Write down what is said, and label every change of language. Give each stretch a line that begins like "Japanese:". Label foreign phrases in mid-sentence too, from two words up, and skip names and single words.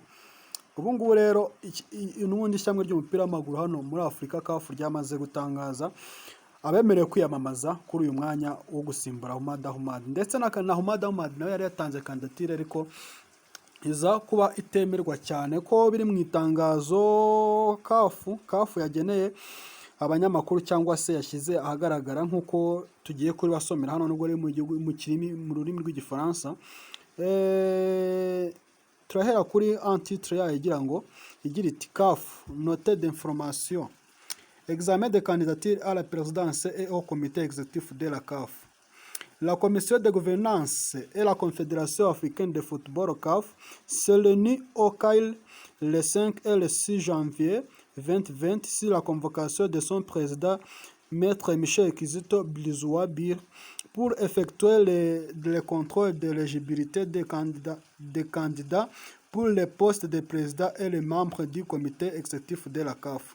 Kinyarwanda: Ubu ngubu rero n'ubundi ishyirahamwe ry'umupira w'amaguru hano muri Afurika CAF ryamaze gutangaza abemerewe kwiyamamaza kuri uyu mwanya wo gusimbura Ahmad, ndetse na Ahmad nawe yari yatanze kandidatire, ariko iza kuba itemerwa cyane ko biri mu itangazo CAF yageneye abanyamakuru cyangwa se yashyize ahagaragara, nk'uko tugiye kubibasomera hano nubwo riri mu rurimi rw'igifaransa. Turahera kuri titre yayo igira iti
French: CAF note d'information examen de candidature à la présidence et au comité exécutif de la CAF. La commission de gouvernance et la Confédération africaine de football CAF se réunit au Caire le 5 et le 6 janvier 2020 sur la convocation de son président, Maître Michel Kizito Besigye, pour effectuer le contrôle de l'éligibilité des candidats pour le poste de président et les membres du comité exécutif de la CAF.